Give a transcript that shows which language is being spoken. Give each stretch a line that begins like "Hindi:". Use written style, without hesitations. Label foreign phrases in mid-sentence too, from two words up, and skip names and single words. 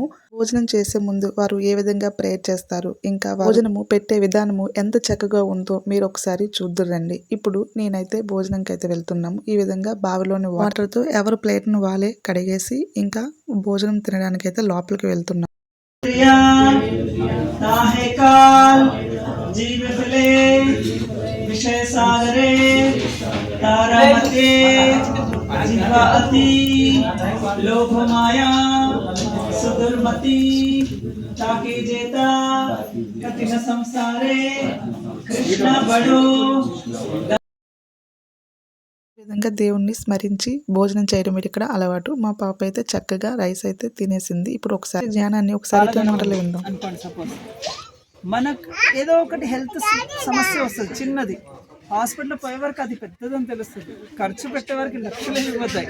Telugu: భోజనం చేసే ముందు వారు ఏ విధంగా ప్రేయర్ చేస్తారు, ఇంకా భోజనము పెట్టే విధానము ఎంత చక్కగా ఉందో మీరు ఒకసారి చూద్దురండి. ఇప్పుడు నేనైతే భోజనంకైతే వెళ్తున్నాము. ఈ విధంగా బావిలోని వాటర్తో ఎవరి ప్లేట్ను వాళ్ళే కడిగేసి ఇంకా భోజనం తినడానికైతే లోపలికి వెళ్తున్నాం.
Bangla: বিষয় সাগরে তারামতে জিহ্বাতি লোভ মায়া সুদুর্মতি তাকে জেতা কঠিন সংসারে কৃষ্ণ বড়ো.
Telugu: ఈ విధంగా దేవుణ్ణి స్మరించి భోజనం చేయడం ఇక్కడ అలవాటు. మా పాప అయితే చక్కగా రైస్ అయితే తినేసింది. ఇప్పుడు ఒకసారి ధ్యానాన్ని ఒకసారి మాటలు విందాం. అనుకోండి, సపోజ్ మనకు ఏదో ఒకటి హెల్త్ సమస్య వస్తుంది, చిన్నది. హాస్పిటల్ పోయే వరకు అది పెద్దదని తెలుస్తుంది, ఖర్చు పెట్టే వరకు లక్షలు ఇవ్వతాయి.